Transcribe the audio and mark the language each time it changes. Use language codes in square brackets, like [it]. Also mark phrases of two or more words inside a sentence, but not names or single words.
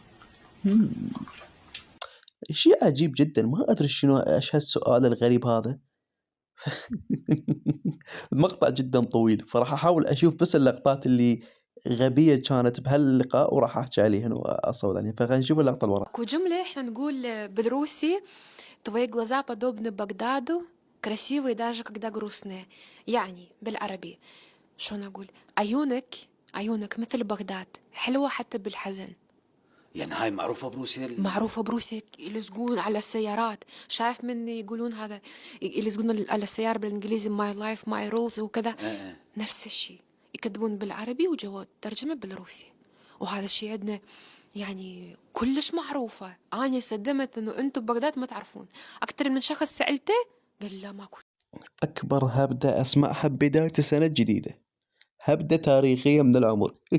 [ar] مم، شيء عجيب جدا. ما ادري شنو ايش هالسؤال الغريب هذا. المقطع جدا طويل، فراح احاول اشوف بس اللقطات اللي غبية كانت بهاللقاء، وراح احكي عليهن واصوت عليهن. فخلينا نشوف اللقطة اللي وراها. اكو جملة احنا نقول بالروسي: [ru] твои глаза подобны Багдаду, красивые даже когда грустные. [ar] يعني بالعربي شلون اقول؟ عيونك مثل بغداد، حلوة حتى بالحزن. يعني هاي معروفه بروسيا معروفة بروسيا، يلزقون على السيارات. شايف من يقولون هذا، يلزقون على السيارة بالانجليزي [en] my life my rules [ar] وكذا. نفس الشيء يكتبون بالعربي وجوا ترجمة بالروسي. وهذا الشيء عندنا يعني كلش معروفة. أنا صدمت إنه أنتم ببغداد ما تعرفون. أكثر من شخص سألته قال لا ماكو. اكبر هبدة اسمعها ببداية السنة الجديدة، هبدة تاريخية من العمر.